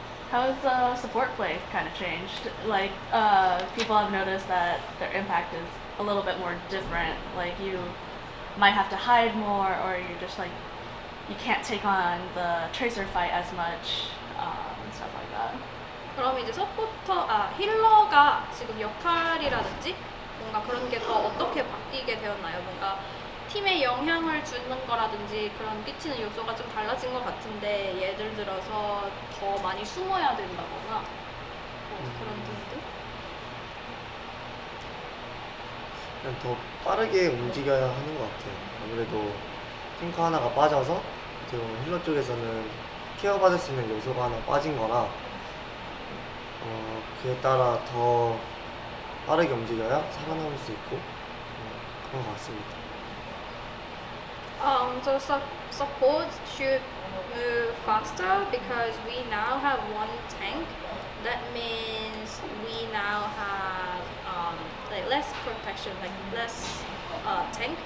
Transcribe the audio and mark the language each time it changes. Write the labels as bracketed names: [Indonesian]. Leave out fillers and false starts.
[English] How has support play kind of changed? Like, people have noticed that their impact is a little bit more different. Like, you might have to hide more, or you're just like, you can't take on the tracer fight as much, and stuff like that. [Korean] 그럼 이제 힐러가 지금 역할이라든지 뭔가 그런 게 더 어떻게 바뀌게 되었나요? 뭔가 팀에 영향을 주는 거라든지 그런 끼치는 요소가 좀 달라진 것 같은데, 예를 들어서 더 많이 숨어야 된다거나 그런 등등? 그냥 더 빠르게 움직여야 하는 것 같아요. 아무래도 탱커 하나가 빠져서 어떻게 보면 힐러 쪽에서는 케어받을 수 있는 요소가 하나 빠진 거라 그에 따라 더 빠르게 움직여야 살아남을 수 있고 그런 것 같습니다. [English] So support should move faster because we now have one tank. That means we now have like less protection, like less tank.